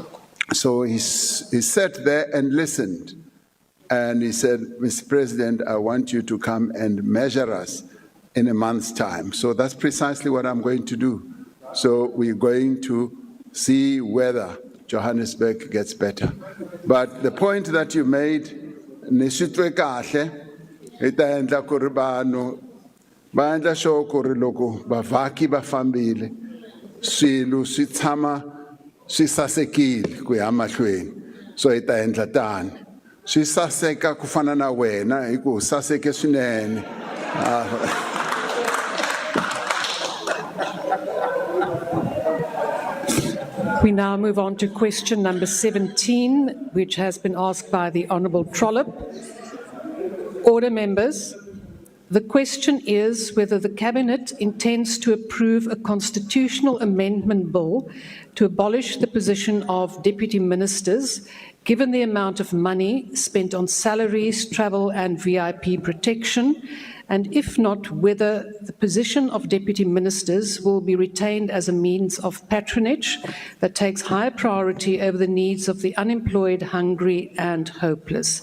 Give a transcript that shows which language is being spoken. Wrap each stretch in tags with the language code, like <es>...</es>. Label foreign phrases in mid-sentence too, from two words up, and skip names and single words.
<en>So he sat there and listened, and he said, Mr. President, I want you to come and measure us in a month's time. So that's precisely what I'm going to do. So we're going to see whether Johannesburg gets better. But the point that you made,</en> <ts>nisitwe kahle, itaendla kuri vanhu va endla sure kuri loko bavhaki va fambile swilo swi tshama swi sasekile ku ya mahlweni. So hi ta endla tani. Swi saseka ku fana na wena hi ku saseke swinene.</ts> <en>We now move on to question number 17, which has been asked by the Honourable Trollip. Order, members. The question is whether the Cabinet intends to approve a constitutional amendment bill to abolish the position of deputy ministers, given the amount of money spent on salaries, travel and VIP protection, and if not, whether the position of deputy ministers will be retained as a means of patronage that takes high priority over the needs of the unemployed, hungry and hopeless.</en>